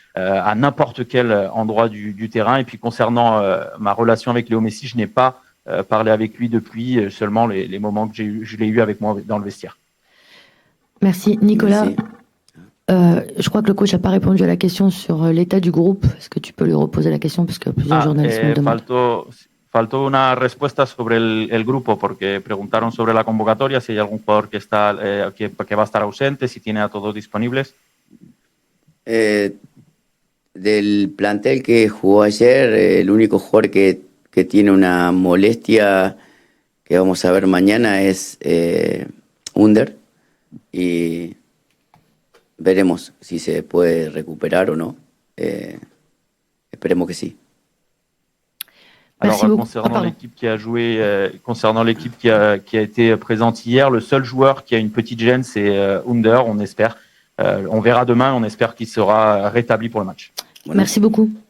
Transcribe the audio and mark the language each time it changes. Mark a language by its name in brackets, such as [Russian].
[French] À n'importe quel endroit du terrain. Et puis concernant ma relation avec Léo Messi, je n'ai pas parlé avec lui depuis, seulement les moments que je l'ai eu avec moi dans le vestiaire. Merci. Nicolas, Merci. je crois que le coach n'a pas répondu à la question sur l'état du groupe. Est-ce que tu peux lui reposer la question, parce que plusieurs journalistes me le demandent. [Spanish] Faltó una respuesta sobre el grupo, porque preguntaron sobre la convocatoria, si hay algún jugador que va a estar ausente, si tiene a todos disponibles. Del plantel que jugó ayer, el único jugador que tiene una molestia que vamos a ver mañana es Under, y veremos si se puede recuperar o no. Esperemos que sí. [French] Alors, concernant l'équipe qui a joué, concernant l'équipe qui a été présente hier, le seul joueur qui a une petite gêne, c'est Under. On espère. On verra demain, on espère qu'il sera rétabli pour le match. [Spanish] Bueno. [French] Merci beaucoup.